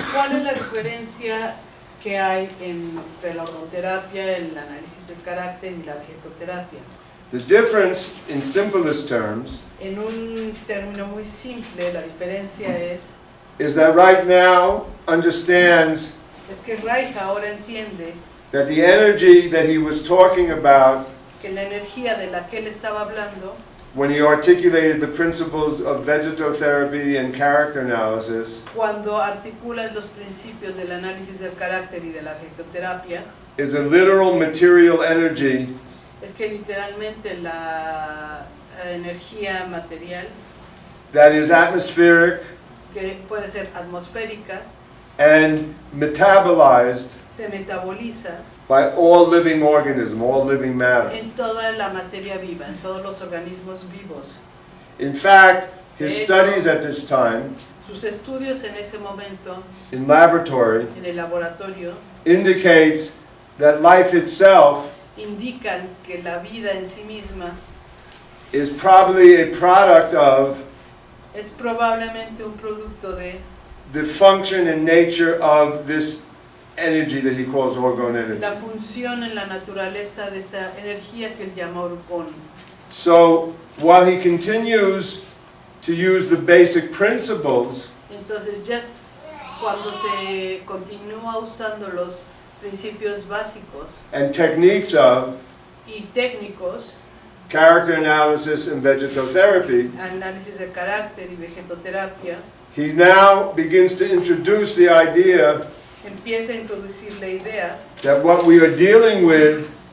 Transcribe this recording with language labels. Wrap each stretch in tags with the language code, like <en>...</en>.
<es>¿cuál es la diferencia que hay entre la orgonoterapia, el análisis del carácter y la vegetoterapia?</es> <en>The difference, in simplest terms,</en> <es>En un término muy simple, la diferencia</es> <en>is that right now understands</en> <es>es que Reich ahora entiende</es> <en>that the energy that he was talking about</en> <es>que la energía de la que él estaba hablando,</es> <en>when he articulated the principles of vegetotherapy and character analysis,</en> <es>cuando articulas los principios del análisis del carácter y de la vegetoterapia,</es> <en>is a literal material energy</en> <es>es que literalmente la energía material,</es> <en>that is atmospheric</en> <es>que puede ser atmosférica,</es> <en>and metabolized</en> <es>se metaboliza</es> <en>by all living organism, all living matter.</en> <es>en toda la materia viva, en todos los organismos vivos.</es> <en>In fact, his studies at this time</en> <es>Sus estudios en ese momento</es> <en>in laboratory</en> <es>en el laboratorio</es> <en>indicates that life itself</en> <es>indican que la vida en sí misma</es> <en>is probably a product of</en> <es>es probablemente un producto de</es> <en>the function and nature of this energy that he calls orgone energy.</en> <es>la función en la naturaleza de esta energía que él llama orgón.</es> <en>So while he continues to use the basic principles,</en> <es>Entonces ya cuando se continúa usando los principios básicos</es> <en>and techniques of</en> <es>y técnicos,</es> <en>character analysis and vegetotherapy,</en> <es>análisis de carácter y vegetoterapia,</es> <en>he now begins to introduce the idea</en> <es>empieza a introducir la idea</es> <en>that what we are dealing with</en>